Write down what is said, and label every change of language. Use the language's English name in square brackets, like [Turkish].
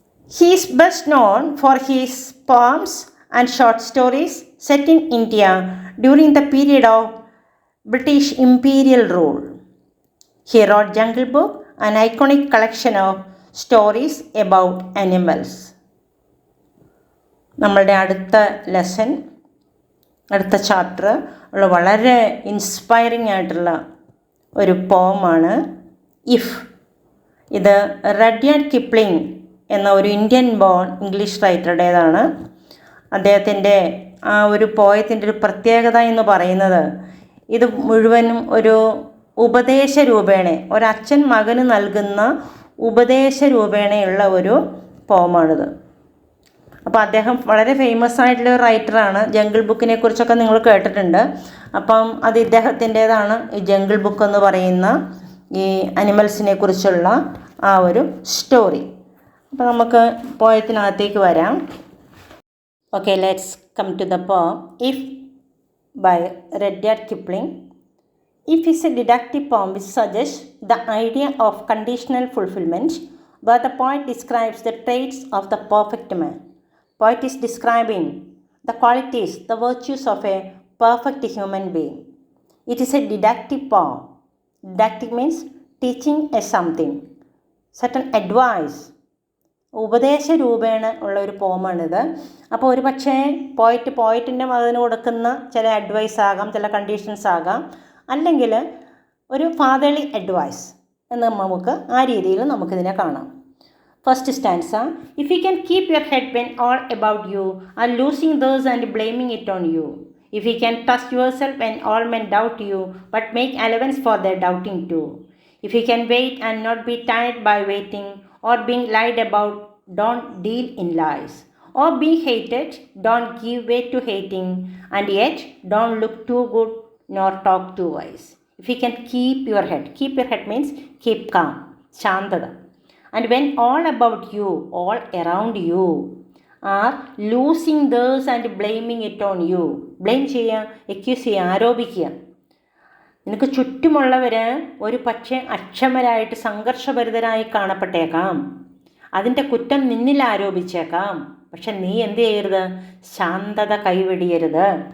[English] He is best known for his poems and short stories set in India during the period of British imperial rule. He wrote Jungle Book, an iconic collection of stories about animals. [Malayalam] നമ്മളുടെ അടുത്ത lesson, അടുത്ത chapter ഉള്ള വളരെ inspiring ആയിട്ടുള്ള ഒരു പോമാണ് if. ഇത് റഡ്യാർഡ് Kipling എന്ന ഒരു ഇന്ത്യൻ ബോൺ ഇംഗ്ലീഷ് റൈറ്ററുടേതാണ്. അദ്ദേഹത്തിൻ്റെ ആ ഒരു പോയത്തിൻ്റെ ഒരു പ്രത്യേകത എന്ന് പറയുന്നത് ഇത് മുഴുവനും ഒരു ഉപദേശ രൂപേണ, ഒരച്ഛൻ മകന് നൽകുന്ന ഉപദേശ രൂപേണയുള്ള ഒരു പോമാണിത്. അപ്പോൾ അദ്ദേഹം വളരെ ഫേമസ് ആയിട്ടുള്ള ഒരു റൈറ്ററാണ്. ജംഗിൾ ബുക്കിനെ കുറിച്ചൊക്കെ നിങ്ങൾ കേട്ടിട്ടുണ്ട്. അപ്പം അത് ഇദ്ദേഹത്തിൻ്റേതാണ് ഈ ജംഗിൾ ബുക്ക് എന്ന് പറയുന്ന ഈ അനിമൽസിനെ കുറിച്ചുള്ള ആ ഒരു സ്റ്റോറി. അപ്പോൾ നമുക്ക് പോയത്തിനകത്തേക്ക് വരാം. [English] Okay, let's come to the poem If by Rudyard Kipling. If is a didactic poem which suggests the idea of conditional fulfillment, where the poet describes the traits of the perfect man. Poet is describing the qualities, the virtues of a perfect human being. It is a didactic poem. Didactic means teaching a something, certain advice. [Malayalam] ഉപദേശ രൂപേണ ഉള്ള ഒരു പോമാണിത്. അപ്പോൾ ഒരു പക്ഷേ പോയിറ്റിൻ്റെ മകന് കൊടുക്കുന്ന ചില അഡ്വൈസ് ആകാം, ചില കണ്ടീഷൻസ് ആകാം, അല്ലെങ്കിൽ ഒരു ഫാദർലി അഡ്വൈസ് എന്ന് നമുക്ക് ആ രീതിയിൽ നമുക്കിതിനെ കാണാം. First stanza. [English] If you can keep your head when all about you are losing theirs and blaming it on you. If you can trust yourself when all men doubt you but make allowance for their doubting too. If you can wait and not be tired by waiting or being lied about, don't deal in lies. Or being hated, don't give way to hating, and yet don't look too good nor talk too wise. If you can keep your head means keep calm, shantata. And when all about you, all around you are losing theirs and blaming it on you. [Malayalam] Blame ചെയ്യുക, accuse ചെയ്യുക, ആരോപിക്കുക. നിനക്ക് ചുറ്റുമുള്ളവർ ഒരു പക്ഷേ അക്ഷമരായിട്ട് സംഘർഷഭരിതരായി കാണപ്പെട്ടേക്കാം, അതിൻ്റെ കുറ്റം നിന്നിൽ ആരോപിച്ചേക്കാം. പക്ഷെ നീ എന്ത് ചെയ്യരുത്? ശാന്തത കൈവെടിയരുത്.